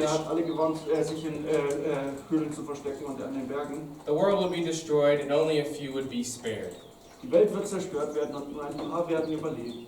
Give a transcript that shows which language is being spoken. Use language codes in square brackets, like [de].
[de] Er hat alle gewarnt, sich in Höhlen zu verstecken und an den Bergen. [en] the world would be destroyed and only a few would be spared. [de] Die Welt wird zerstört werden und nur ein paar werden überleben.